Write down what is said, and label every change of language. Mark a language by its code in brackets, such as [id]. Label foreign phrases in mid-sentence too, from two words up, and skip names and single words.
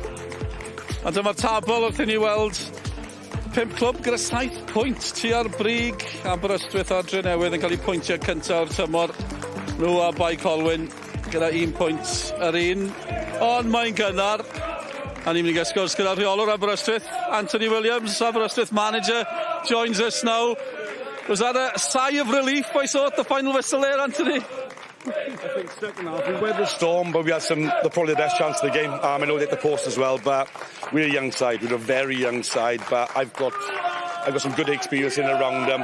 [cy] A dyma'r tabl wrth i ni weld 5 clwb gyda 7 pwynt tua'r brig. Aberystwyth a Drenewydd yn cael eu pwyntio cyntaf o'r tymor. Nhw a Bai Colwyn gyda 1 pwynt yr un. Ond mae'n gynnar. A ni'n mynd i gael sgwrs gyda rheolwr Aberystwyth, Anthony Williams, [en] Aberystwyth manager, joins us now. Was that a sigh of relief I saw at the final whistle there, Anthony? I think second half we weathered the storm, but we had probably the best chance of the game. I know they hit the post as well, but we're a young side. We're a very young side, but I've got some good experience in and around them.